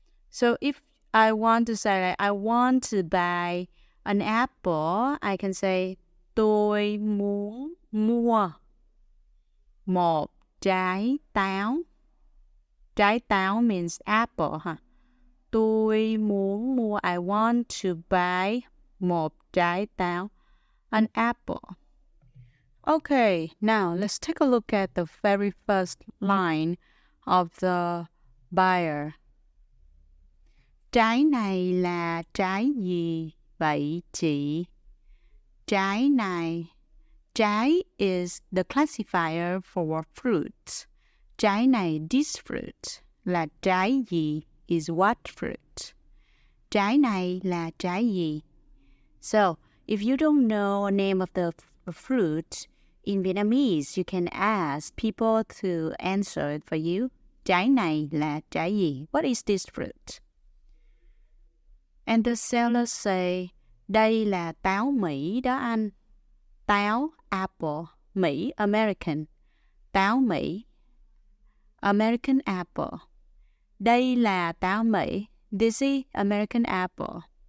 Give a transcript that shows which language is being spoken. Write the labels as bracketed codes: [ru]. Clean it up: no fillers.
[en] So if I want to say like, I want to buy an apple, I can say [vi] tôi muốn mua một trái táo. [en] Trái táo means apple, huh? [vi] Tôi muốn mua, [en] I want to buy [vi] một trái táo, [en] an apple. Okay, now let's take a look at the very first line of the buyer. [vi] Trái này là trái gì vậy chị? Trái này. [en] Trái is the classifier for fruits. [vi] Trái này, [en] this fruit, [vi] là trái gì, [en] is what fruit. [vi] Trái này là trái gì? [en] So, if you don't know the name of the fruit, in Vietnamese, you can ask people to answer it for you. [vi] Trái này là trái gì? [en] What is this fruit? And the seller say, [vi] đây là táo Mỹ đó anh. [en] Táo, apple, Mỹ, American. Táo Mỹ, American apple. [vi] Đây là táo Mỹ. [en] This is American apple.